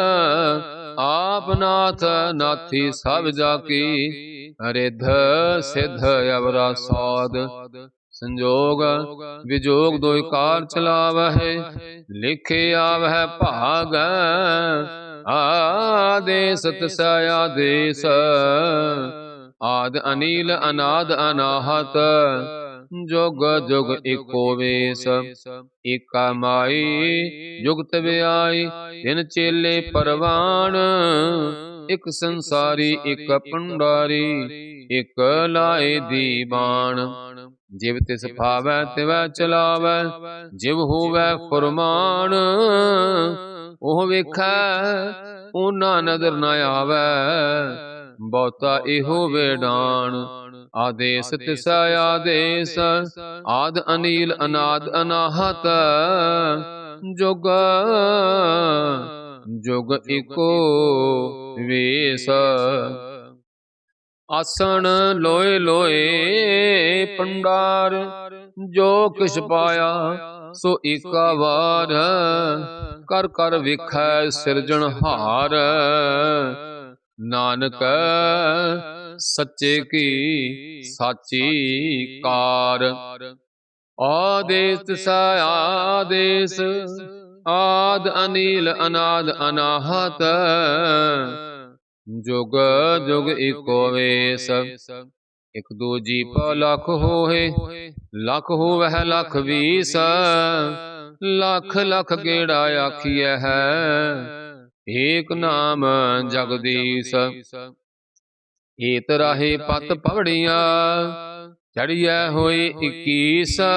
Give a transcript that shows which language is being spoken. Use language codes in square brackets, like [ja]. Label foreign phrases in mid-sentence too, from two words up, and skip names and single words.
[pa] ਆਪ ਨਾਥ ਨਾਥੀ ਸਭ ਜਾ ਕੀ, ਰਿਧ ਸਿਧ ਅਵਰਾ ਸਾਧ, ਸੰਜੋਗ ਵਿਜੋਗ ਦੋਇ ਕਾਰ ਚਲਾਵਹਿ, ਲਿਖੇ ਆਵਹਿ ਭਾਗ, ਆਦੇਸ ਤਿਸੈ ਆਦੇਸ, ਆਦ ਅਨੀਲ ਅਨਾਦ ਅਨਾਹਤ, ਜੁਗ ਜੁਗ ਏਕੋ ਵੇਸ। ਏਕਾ ਮਾਈ ਜੁਗਤ ਵਿਆਈ ਤਿਨ ਚੇਲੇ ਪਰਵਾਨ। ਏਕ ਸੰਸਾਰੀ ਏਕ ਪੰਡਾਰੀ ਏਕ ਲਾਏ ਦੀਵਾਨ। ਜਿਵ ਤਿਸ ਭਾਵੈ ਤਿਵੈ ਚਲਾਵੈ ਜਿਵ ਹੋਵੈ ਫੁਰਮਾਨ। ਓਹ ਵੇਖੈ ਓਨਾ ਨਦਰ ਨ ਆਵੈ ਬਹੁਤਾ ਏਹੋ ਵੇਡਾਨ। ਆਦੇਸ ਤਿਸੈ ਆਦੇਸ ਆਦ ਅਨੀਲ ਅਨਾਦ ਅਨਾਹਤ। ਜੁਗ ਜੁਗ ਏਕੋ ਵੇਸ। ਆਸਣ ਲੋਏ ਲੋਏ ਪੰਡਾਰ ਜੋ ਕਿਛ ਪਾਇਆ ਸੋ ਏਕਾ ਵਾਰ। ਕਰ ਕਰ ਵਿਖੈ ਸਿਰਜਣਹਾਰ। ਨਾਨਕ ਸੱਚੇ ਕੀ ਸਾਚੀ ਕਾਰ। ਆਦੇਸ ਤਿਸੈ ਆਦੇਸ ਆਦ ਅਨੀਲ ਅਨਾਦ ਅਨਾਹਤ। ਜੁਗ ਜੁਗ ਏਕੋ ਵੇਸ। ਏਕ ਦੋ ਜੀਪ ਲਖ ਹੋਏ ਲਖ ਹੋਵਹ ਲਖ ਬੀਸ। ਲਖ ਲਖ ਗੇੜਾ ਆਖੀਐ ਹੈ ਏਕ ਨਾਮ ਜਗਦੀਸ। ਏਤ ਰਾਹੇ ਪਤ ਪਵੜੀਆ ਚੜੀਆ ਹੋਏ 21।